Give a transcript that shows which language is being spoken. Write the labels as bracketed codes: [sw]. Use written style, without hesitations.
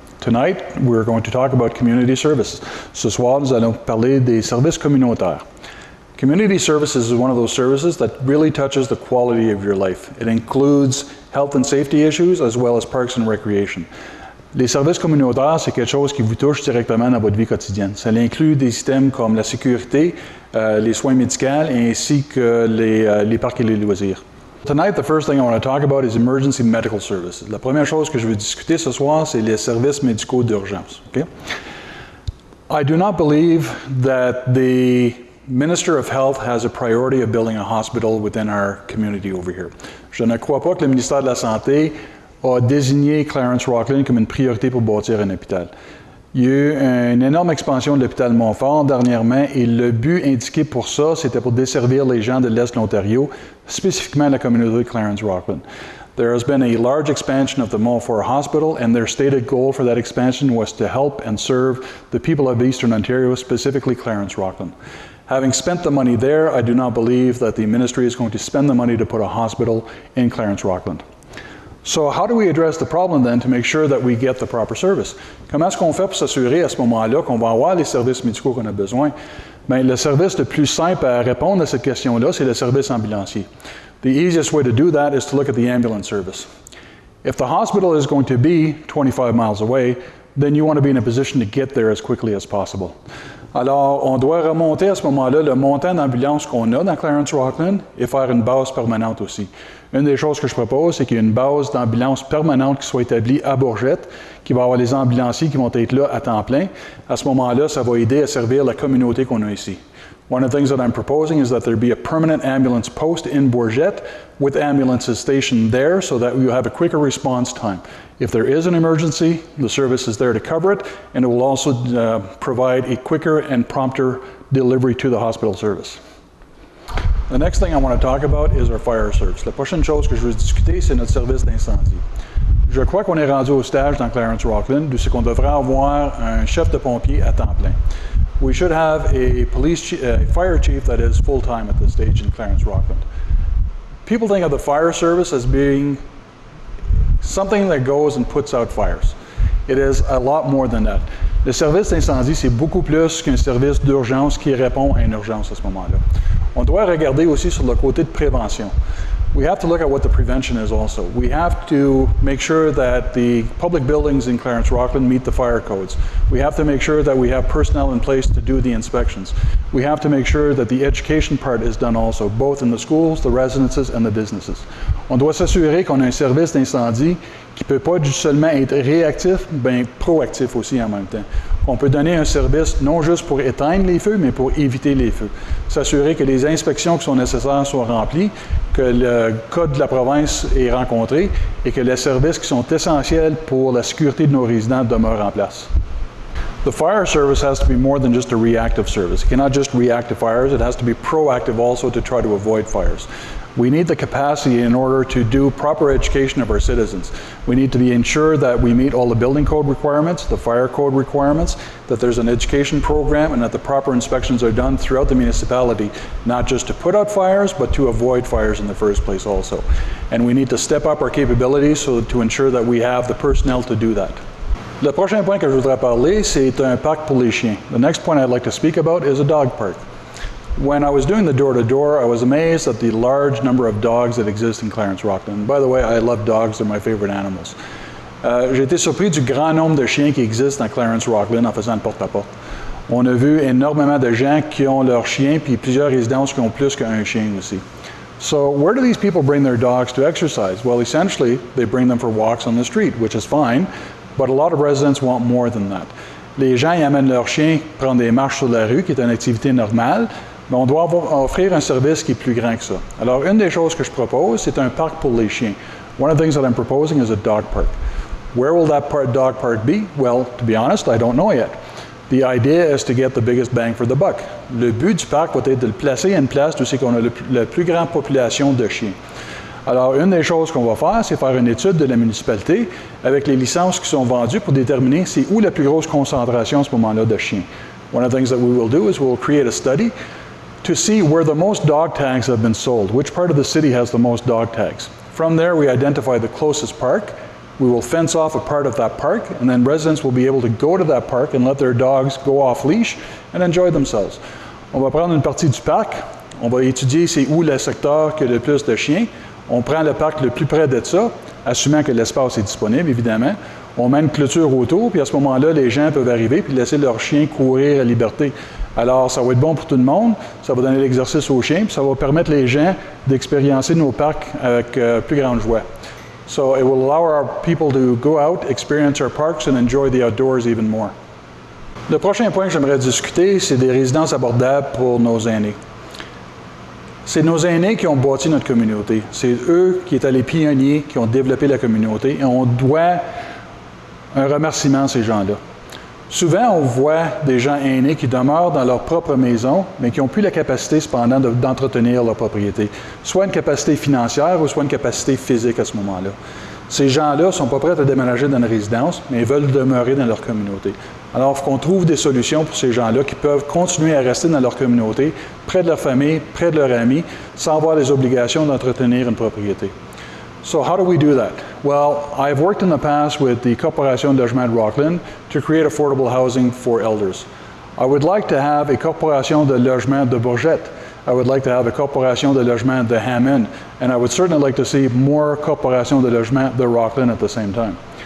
[en] Tonight, we're going to talk about community service. [fr] Ce soir, nous allons parler des services communautaires. [en] Community services is one of those services that really touches the quality of your life. It includes health and safety issues as well as parks and recreation. [fr] Les services communautaires, c'est quelque chose qui vous touche directement dans votre vie quotidienne. Ça inclut des systèmes comme la sécurité, les soins médicaux ainsi que les parcs et les loisirs. [en] Tonight, the first thing I want to talk about is emergency medical services. [fr] La première chose que je veux discuter ce soir, c'est les services médicaux d'urgence. [en] Okay? I do not believe that the Minister of Health has a priority of building a hospital within our community over here. [fr] Je ne crois pas que le ministère de la Santé a désigné Clarence-Rockland comme une priorité pour bâtir un hôpital. Il y a eu une énorme expansion de l'hôpital Montfort dernièrement et le but indiqué pour ça, c'était pour desservir les gens de l'Est de l'Ontario, spécifiquement la communauté de Clarence-Rockland. [en] There has been a large expansion of the Montfort Hospital, and their stated goal for that expansion was to help and serve the people of Eastern Ontario, specifically Clarence-Rockland. Having spent the money there, I do not believe that the ministry is going to spend the money to put a hospital in Clarence-Rockland. So how do we address the problem then to make sure that we get the proper service? [fr] Comment est-ce qu'on fait pour s'assurer à ce moment-là qu'on va avoir les services médicaux qu'on a besoin? Bien, le service le plus simple à répondre à cette question-là, c'est le service ambulancier. [en] The easiest way to do that is to look at the ambulance service. If the hospital is going to be 25 miles away, then you want to be in a position to get there as quickly as possible. [fr] Alors, on doit remonter à ce moment-là le montant d'ambulance qu'on a dans Clarence-Rockland et faire une base permanente aussi. Une des choses que je propose, c'est qu'il y ait une base d'ambulance permanente qui soit établie à Bourgette, qui va avoir les ambulanciers qui vont être là à temps plein. À ce moment-là, ça va aider à servir la communauté qu'on a ici. [en] One of the things that I'm proposing is that there be a permanent ambulance post in Bourgette with ambulances stationed there so that you have a quicker response time. If there is an emergency, the service is there to cover it, and it will also provide a quicker and prompter delivery to the hospital service. The next thing I want to talk about is our fire service. [fr] La prochaine chose que je veux discuter, c'est notre service d'incendie. Je crois qu'on est rendu au stage dans Clarence-Rockland où c'est qu'on devrait avoir un chef de pompier à temps plein. [en] We should have a fire chief that is full-time at this stage in Clarence-Rockland. People think of the fire service as being something that goes and puts out fires. It is a lot more than that. [fr] Le service d'incendie, c'est beaucoup plus qu'un service d'urgence qui répond à une urgence à ce moment-là. On doit regarder aussi sur le côté de prévention. [en] We have to look at what the prevention is also. We have to make sure that the public buildings in Clarence-Rockland meet the fire codes. We have to make sure that we have personnel in place to do the inspections. We have to make sure that the education part is done also, both in the schools, the residences, and the businesses. [fr] On doit s'assurer qu'on a un service d'incendie qui ne peut pas seulement être réactif, bien proactif aussi en même temps. On peut donner un service non juste pour éteindre les feux, mais pour éviter les feux. S'assurer que les inspections qui sont nécessaires soient remplies, que le code de la province est rencontré et que les services qui sont essentiels pour la sécurité de nos résidents demeurent en place. [en] The fire service has to be more than just a reactive service. It cannot just react to fires, it has to be proactive also to try to avoid fires. We need the capacity in order to do proper education of our citizens. We need to be ensured that we meet all the building code requirements, the fire code requirements, that there's an education program, and that the proper inspections are done throughout the municipality, not just to put out fires, but to avoid fires in the first place also. And we need to step up our capabilities so to ensure that we have the personnel to do that. [fr] Le prochain point que je voudrais parler, c'est un parc pour les chiens. [en] The next point I'd like to speak about is a dog park. When I was doing the door-to-door, I was amazed at the large number of dogs that exist in Clarence-Rockland. By the way, I love dogs, they're my favorite animals. [fr] J'ai été surpris du grand nombre de chiens qui existent dans Clarence-Rockland en faisant le porte-à-porte. On a vu énormément de gens qui ont leurs chiens, puis plusieurs résidences qui ont plus qu'un chien aussi. [en] So where do these people bring their dogs to exercise? Well, essentially, they bring them for walks on the street, which is fine, but a lot of residents want more than that. [fr] Les gens y amènent leurs chiens prendre des marches sur la rue, qui est une activité normale, mais on doit offrir un service qui est plus grand que ça. Alors, une des choses que je propose, c'est un parc pour les chiens. [en] One of the things that I'm proposing is a dog park. Where will that dog park be? Well, to be honest, I don't know yet. The idea is to get the biggest bang for the buck. [fr] Le but du parc va être de le placer à une place où c'est qu'on a la plus grande population de chiens. Alors, une des choses qu'on va faire, c'est faire une étude de la municipalité avec les licences qui sont vendues pour déterminer c'est où la plus grosse concentration à ce moment-là de chiens. [en] One of the things that we will do is we'll create a study to see where the most dog tags have been sold, which part of the city has the most dog tags. From there, we identify the closest park, We will fence off a part of that park, and then residents will be able to go to that park and let their dogs go off leash and enjoy themselves. [fr] On va prendre une partie du parc, on va étudier c'est où le secteur qui a le plus de chiens. On prend le parc le plus près de ça, assumant que l'espace est disponible, évidemment. On met une clôture autour, puis à ce moment-là, les gens peuvent arriver puis laisser leurs chiens courir à liberté. Alors, ça va être bon pour tout le monde, ça va donner l'exercice aux chiens, puis ça va permettre les gens d'expériencer nos parcs avec plus grande joie. [en] So it will allow our people to go out, experience our parks, and enjoy the outdoors even more. [fr] Le prochain point que j'aimerais discuter, c'est des résidences abordables pour nos aînés. C'est nos aînés qui ont bâti notre communauté. C'est eux qui étaient les pionniers, qui ont développé la communauté, et on doit un remerciement à ces gens-là. Souvent, on voit des gens aînés qui demeurent dans leur propre maison, mais qui n'ont plus la capacité, cependant, d'entretenir leur propriété. Soit une capacité financière ou soit une capacité physique à ce moment-là. Ces gens-là ne sont pas prêts à déménager dans une résidence, mais ils veulent demeurer dans leur communauté. Alors, il faut qu'on trouve des solutions pour ces gens-là qui peuvent continuer à rester dans leur communauté, près de leur famille, près de leurs amis, sans avoir les obligations d'entretenir une propriété. [en] So how do we do that? Well, I've worked in the past with the Corporation de Logement de Rockland to create affordable housing for elders. I would like to have a Corporation de Logement de Bourgette. I would like to have a Corporation de Logement de Hammond, and I would certainly like to see more Corporation de Logement de Rockland at the same time.